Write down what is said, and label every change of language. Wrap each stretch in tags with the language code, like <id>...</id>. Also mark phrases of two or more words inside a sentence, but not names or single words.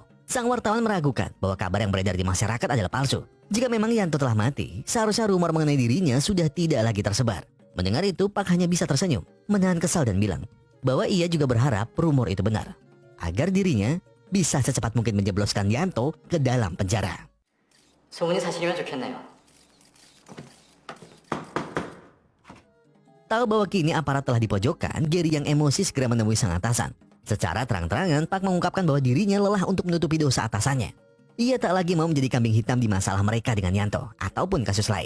<id>Sang wartawan meragukan bahwa kabar yang beredar di masyarakat adalah palsu. Jika memang Yanto telah mati, seharusnya rumor mengenai dirinya sudah tidak lagi tersebar. Mendengar itu, Park hanya bisa tersenyum, menahan kesal dan bilang bahwa ia juga berharap rumor itu benar, agar dirinya bisa secepat mungkin menjebloskan Yanto ke dalam penjara.</id> <ko>소문이 사실이면 좋겠네요.</ko> <id>Tahu bahwa kini aparat telah dipojokkan, Gary yang emosi segera menemui sang atasan. Secara terang-terangan, Park mengungkapkan bahwa dirinya lelah untuk menutupi dosa atasannya. Ia tak lagi mau menjadi kambing hitam di masalah mereka dengan Yanto ataupun kasus lain.</id>